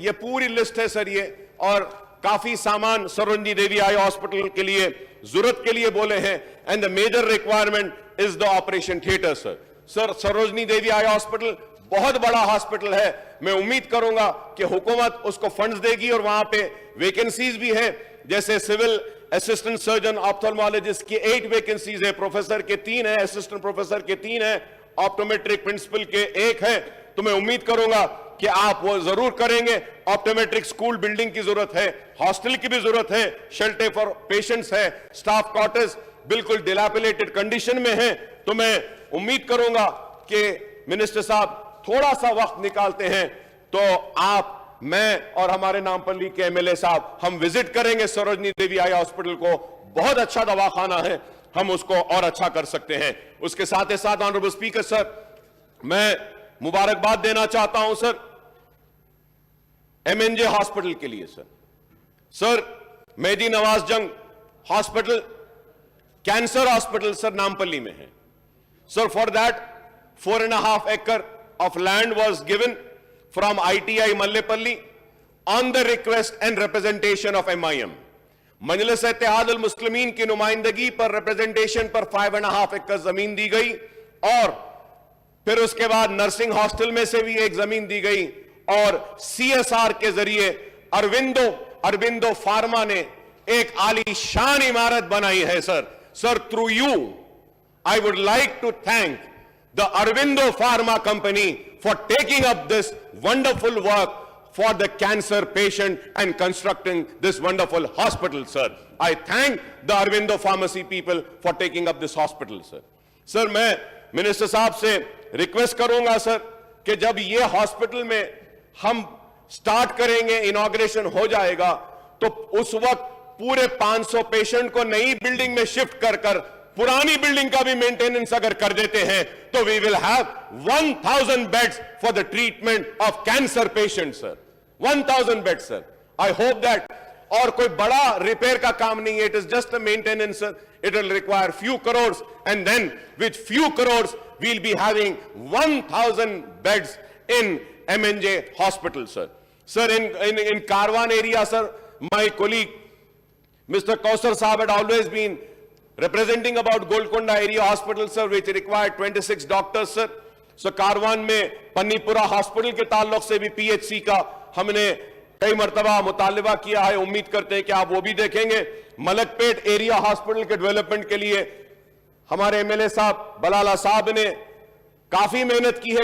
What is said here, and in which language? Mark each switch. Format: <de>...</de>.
<hi>ये पूरी लिस्ट है सर ये, और काफी सामान सरोजनी देवी आई हॉस्पिटल के लिए जरूरत के लिए बोले हैं.</hi> <en>And the major requirement is the operation theatre, sir.</en> <hi>Sir, Sarojini Devi eye hospital बहुत बड़ा हॉस्पिटल है. मैं उम्मीद करूंगा कि हुकूमत उसको फंड्स देगी और वहां पे वैकेंसीज भी है. जैसे सिविल असिस्टेंट सर्जन ऑप्थेल्मोलॉजिस्ट की 8 वैकेंसीज है, प्रोफेसर के 3 है, असिस्टेंट प्रोफेसर के 3 है, ऑप्टोमेट्रिक प्रिंसिपल के 1 है. तो मैं उम्मीद करूंगा कि आप वो जरूर करेंगे. ऑप्टोमेट्रिक स्कूल बिल्डिंग की जरूरत है, हॉस्टल की भी जरूरत है, शेल्टर फॉर पेशेंट्स है, स्टाफ क्वार्टर्स बिल्कुल डिलैपिलेटेड कंडीशन में है. तो मैं उम्मीद करूंगा कि मिनिस्टर साहब थोड़ा सा वक्त निकालते हैं तो आप, मैं और हमारे नामपल्ली के एमएलए साहब हम विजिट करेंगे सरोजनी देवी आई हॉस्पिटल को. बहुत अच्छा दवाखाना है, हम उसको और अच्छा कर सकते हैं. उसके साथ ही साथ ऑनरेबल स्पीकर सर, मैं मुबारकबाद देना चाहता हूं सर एमएनजे हॉस्पिटल के लिए. सर मेहदी नवाज जंग hospital cancer hospital sir Nampally में है.</hi> <en>Sir for that 4.5 acre of land was given from ITI Mallepalli on the request and representation of MIM.</en> <hi>Majlis-e-Ittehadul मुस्लिमीन की नुमाइंदगी पर रिप्रेजेंटेशन पर 5.5 एकड़ जमीन दी गई और फिर उसके बाद नर्सिंग हॉस्टल में से भी एक जमीन दी गई और सीएसआर के जरिए अरविंदो फार्मा ने एक आलीशान इमारत बनाई है</hi> <en>Sir through you I would like to thank the Aurobindo pharma company for taking up this wonderful work for the cancer patient and constructing this wonderful hospital, sir. I thank the Arvindo Pharmacy people for taking up this hospital, sir.</en> <hi>Sir, मैं minister साहब से request करूंगा sir कि जब ये hospital में हम start करेंगे, इनॉग्रेशन हो जाएगा, तो उस वक्त पूरे 500 पेशेंट को नई बिल्डिंग में शिफ्ट कर पुरानी बिल्डिंग का भी मेंटेनेंस अगर कर देते हैं तो</hi> <en>We will have 1000 beds for the treatment of cancer patient sir.</en> <hi>1000 bed sir.</hi> <en>I hope that,</en> <hi>और कोई बड़ा रिपेयर का काम नहीं है,</hi> <en>It is just a maintenance sir. It will require few crores and then with few crores we'll be having 1000 beds in MNJ hospital sir. Sir, in Karwan area sir, my colleague Mr. Kausar Saab had always been representing about Golconda area hospital sir, which required 26 doctors sir.</en> <hi>So Karwan में पन्नीपुरा hospital के ताल्लुक से भी PHC का हमने कई मर्तबा मुतालबा किया है. उम्मीद करते हैं कि आप वो भी देखेंगे. मलकपेट एरिया हॉस्पिटल के डेवलपमेंट के लिए हमारे एमएलए साहब बलाला साहब ने काफी मेहनत की है.</hi>